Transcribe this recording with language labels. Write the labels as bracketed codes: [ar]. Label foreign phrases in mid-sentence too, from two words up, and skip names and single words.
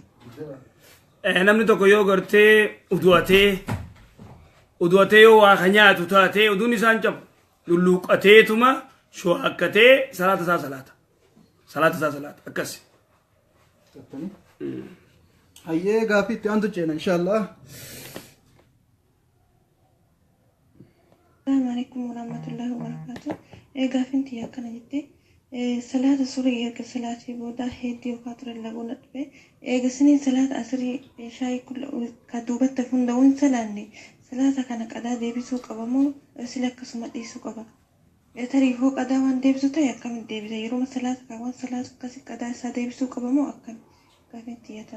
[om] Namni tokko yoo gartee udu'atee yoo waa kan nyaatu taate uduun isaan cabu lulluuqateetuma shoo'akkatee salaata isaa salaata akkas. Hayyee gaafii itti aantu ceena inshaallah. [ar] السلام عليكم ورحمة الله وبركاته. [om] Gaafiin tiyya akkana jettee salaata surii erga salaatii booda heddii yookaan ture laguun dhufe eegasanii salaata asirii shaayii ka duubatti hundaa'uun salaanne salaata kana qadaa deebisuu qabamoo sila akkasuma dhiisuu qaba. Tarii hoo qadaa waan deebisuu ta'e akkamitti deebisa yeroo salaata kaawwan salaata akkasii qadaa isaa deebisuu qabamoo akkami gaafiin tiyyatan.